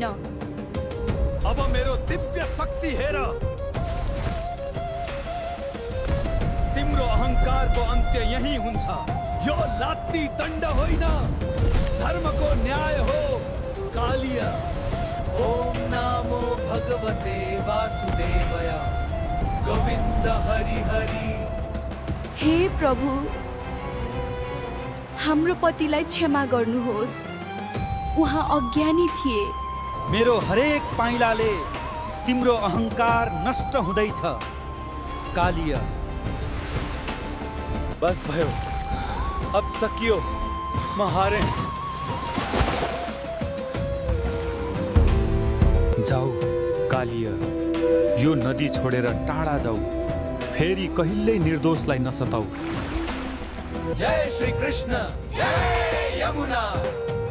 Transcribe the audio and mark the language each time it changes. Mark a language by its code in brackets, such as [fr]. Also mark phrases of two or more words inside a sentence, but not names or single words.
[ne] अब मेरो दिव्य शक्ति हेर। तिम्रो अहंकारको अन्त्य यही हुन्छ। यो लात्ती दण्ड होइन, धर्मको न्याय हो। कालिय, [sa] ओम नमो भगवते वासुदेवय, [ne] गोविन्द हरि हरि। हे प्रभु, हाम्रो पतिलाई क्षमा गर्नुहोस्। उहाँ अज्ञानी थिए। मेरो हरेक पाइलाले तिम्रो अहंकार नष्ट हुँदैछ कालिय। बस भयो, अब सकियो, म हारे। जाऊ कालिय, यो नदी छोडेर टाढा जाऊ। फेरि कहिल्यै निर्दोषलाई नसताऊ। जय श्री कृष्ण, जय यमुना।